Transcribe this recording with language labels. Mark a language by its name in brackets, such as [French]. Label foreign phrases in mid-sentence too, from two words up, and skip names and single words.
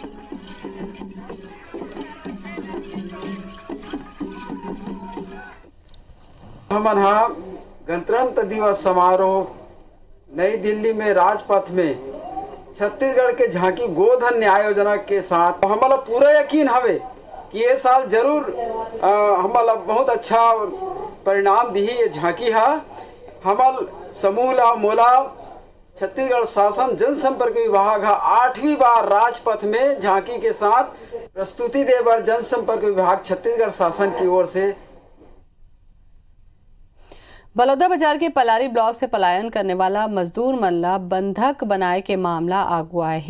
[Chhattisgarhi] हमन गणतंत्र दिवस समारोह नई दिल्ली में राजपथ में छत्तीसगढ़ के झांकी गोधन न्याय योजना के साथ हमारा पूरा यकीन हवे कि ये साल जरूर हमारा बहुत अच्छा परिणाम दी। ये झांकी है हमार समूह ला मोला छत्तीसगढ़ शासन जनसंपर्क विभाग 8वीं बार राजपथ में झांकी के साथ प्रस्तुति दे बर जनसंपर्क विभाग छत्तीसगढ़ शासन की ओर से। बलौदाबाजार के पलारी ब्लॉक से पलायन करने वाला मजदूर मन ला बंधक बनाए के मामला आगू आए है।